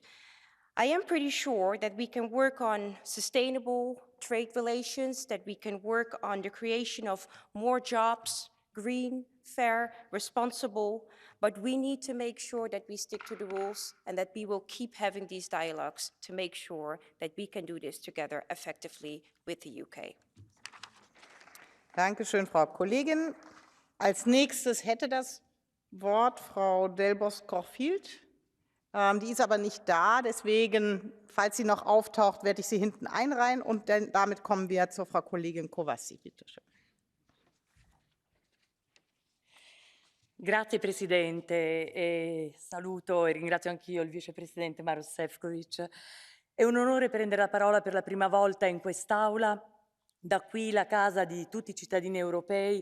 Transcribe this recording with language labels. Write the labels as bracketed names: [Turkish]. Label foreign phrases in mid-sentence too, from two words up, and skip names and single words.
[English] I am pretty sure that we can work on sustainable trade relations, that we can work on the creation of more jobs, green, fair, responsible, but we need to make sure that we stick to the rules and that we will keep having these dialogues to make sure that we can do this together effectively with the UK. [German] Dankeschön, Frau Kollegin. Als nächstes hätte das Wort Frau DELBOS-CORFIELD. Die ist aber nicht da, deswegen, falls sie noch auftaucht, werde ich sie hinten einreihen und damit kommen wir zur Frau Kollegin Kövesi. Bitte schön. [Italian] Grazie Presidente, e saluto e ringrazio anch'io il Vicepresidente Maroš Šefčovič. È un onore prendere la parola per la prima volta in quest'Aula, da qui la casa di tutti i cittadini europei.